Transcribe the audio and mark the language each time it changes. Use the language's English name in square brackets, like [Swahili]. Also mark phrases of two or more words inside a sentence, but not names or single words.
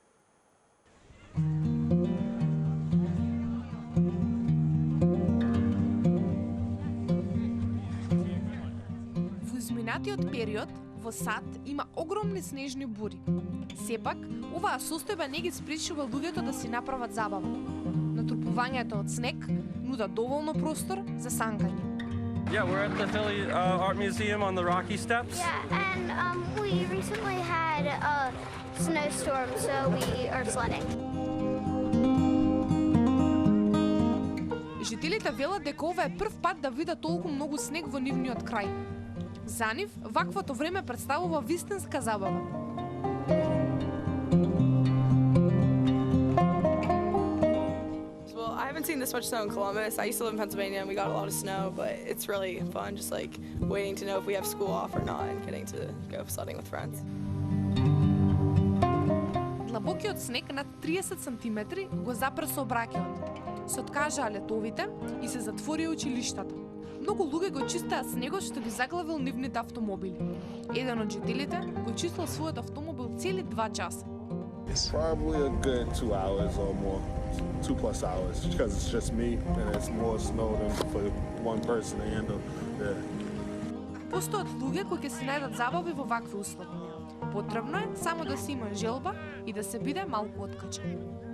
[Macedonian] Изминатиот период во САД има огромни снежни бури. Сепак, оваа состојба не ги спречува луѓето да си направат забава. Натрупувањето од снег нуда доволно простор за санкање. [English] Yeah, we're at the Philly Art Museum on the Rocky Steps. Yeah, and we recently had a snowstorm, so we are sledding. [Macedonian] Жителите велат дека ова е прв пат да видат толку многу снег во нивниот крај. За нив, ваквото време представува вистинска забава. [English] Well, I haven't seen this much snow in Columbus. I used to live in Pennsylvania and we got a lot of snow, but it's really fun just like waiting to know if we have school off or not and getting to go sledding with friends. [Macedonian] Длабокиот снег над 30 сантиметри го запре сообраќајот. Се откажаа летовите и се затворија училиштата. Многу луѓе го чистеа снегот што ги заглавил нивните автомобили. Еден од жителите го чистил својот автомобил цели 2 часа. [English] It's probably a good 2 hours or more, 2+ hours, because it's just me and it's more snow than for one person to handle. [Macedonian] Постојат луѓе кои ќе си најдат забави во вакви услови. Потребно е само да се има желба и да се биде малку откачен.